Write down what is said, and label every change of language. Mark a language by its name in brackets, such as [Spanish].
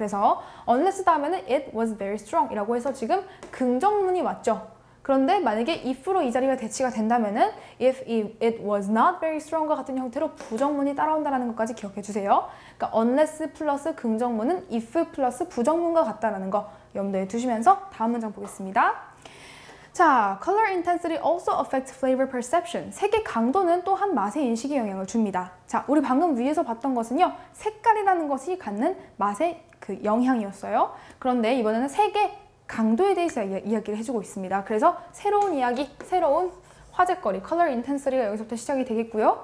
[Korean] 그래서 unless 다음에는 [English] it was very strong [Korean] 이라고 해서 지금 긍정문이 왔죠. 그런데 만약에 if로 이 자리가 대치가 된다면은 [English] if it was not very strong [Korean] 과 같은 형태로 부정문이 따라온다는 것까지 기억해 주세요. 그러니까 unless 플러스 긍정문은 if 플러스 부정문과 같다는 거 염두에 두시면서 다음 문장 보겠습니다. [English] 자, color intensity also affects flavor perception. [Korean] 색의 강도는 또한 맛의 인식에 영향을 줍니다. 자, 우리 방금 위에서 봤던 것은요, 색깔이라는 것이 갖는 맛의 그 영향이었어요. 그런데 이번에는 색의 강도에 대해서 이야기를 해주고 있습니다. 그래서 새로운 이야기, 새로운 화제거리, color intensity가 여기서부터 시작이 되겠고요.